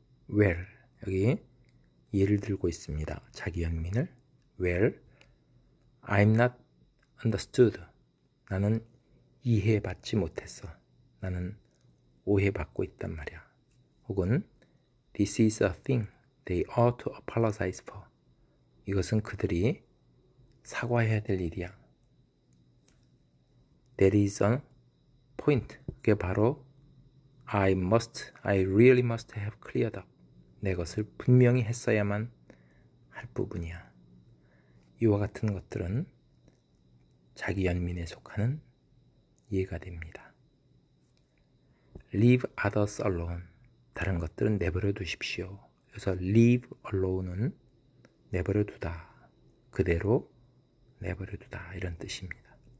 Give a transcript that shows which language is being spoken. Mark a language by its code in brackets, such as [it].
[en] Well, [ko] 여기 예를 들고 있습니다. 자기 연민을 [en] Well, I'm not understood, [ko] 나는 이해받지 못했어, 나는 오해받고 있단 말이야. 혹은 [en] This is a thing they ought to apologize for, [ko] 이것은 그들이 사과해야 될 일이야. [en] That is a point, [ko] 그게 바로 [en] I really must have cleared up, [ko] 내 것을 분명히 했어야만 할 부분이야. 이와 같은 것들은 자기 연민에 속하는 이해가 됩니다. [en] Leave others alone. [ko] 다른 것들은 내버려 두십시오. 그래서 [en] leave alone [ko] 은 내버려 두다, 그대로 내버려 두다, 이런 뜻입니다.